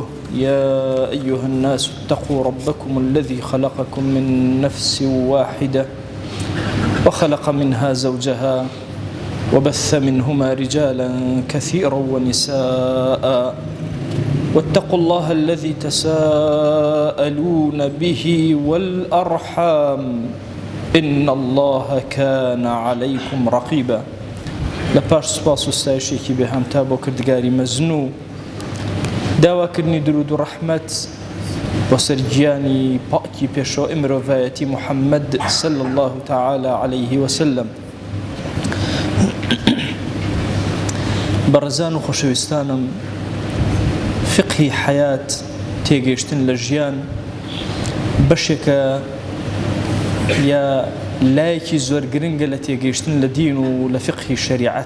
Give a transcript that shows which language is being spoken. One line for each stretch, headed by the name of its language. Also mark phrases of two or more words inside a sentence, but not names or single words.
Arabic: يا أيها الناس اتقوا ربكم الذي خلقكم من نفس واحدة وخلق منها زوجها وبث منهما رجالا كثيرا ونساء، واتقوا الله الذي تساءلون به والأرحام إن الله كان عليكم رقيبا.
Central Kurdish: لپاش سپاس و ستایشێکی بێهامتا بۆ کردگاری مەزنوو، داواکردنی درود و ڕەحمەت بۆ سەر گیانی پاکی پێشەوەی مرۆڤایەتی محەممەد
Arabic: صلی الله تعالى عليه وسلم.
Central Kurdish: بەڕێزان و خۆشەویستانم، فقهی حەیات تێگەیشتن لە ژیان بەشێکە یا لایەکی زۆر گرنگە لە تێگەیشتن لە دین و لە فقهی شەریعەت.